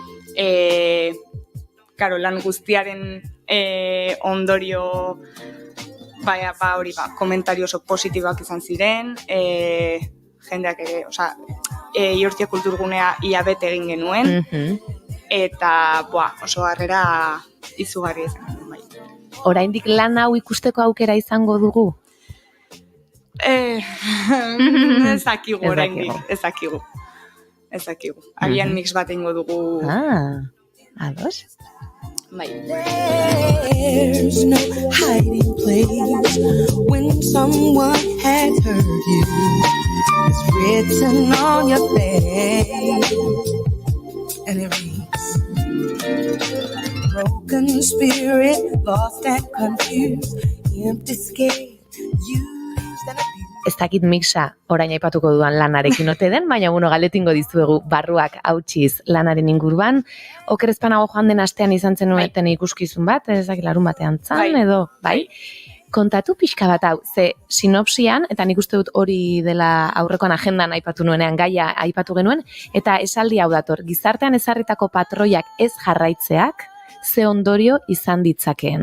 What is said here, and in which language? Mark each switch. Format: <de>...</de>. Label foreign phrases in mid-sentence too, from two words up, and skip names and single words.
<eu>Lan guztiaren ondorio, hori, komentario oso positiboak izan ziren, jendeak ere, Iortia kulturgunea ia bete egin genuen, eta oso harrera izugarri izan. Bai. Oraindik lan hau ikusteko aukera izango dugu? Ezakigu oraindik, ezakigu. Agian mix bat eingo dugu. Ados? Bai.</eu> <en>There's no hiding place when someone has hurt you. It's written on your face, and it reads, broken spirit, lost and confused, empty, scared, used and abused.</en> <eu>Ez dakit mixa orain aipatuko dudan lanarekin ote den, baina galetingo dizuegu barruak hautsiz lanaren inguruan. Okerezpanago joan den astean izan zenuten ikuskizun bat, ez dakit larun batean zan, edo, bai? Kontatu pixka bat hau, ze sinopsian, eta nik uste dut hori dela aurrekoan agendan aipatu nuenean, gaia aipatu genuen, eta esaldi hau dator, gizartean ezarritako patroiak ez jarraitzeak, ze ondorio izan ditzakeen.</eu>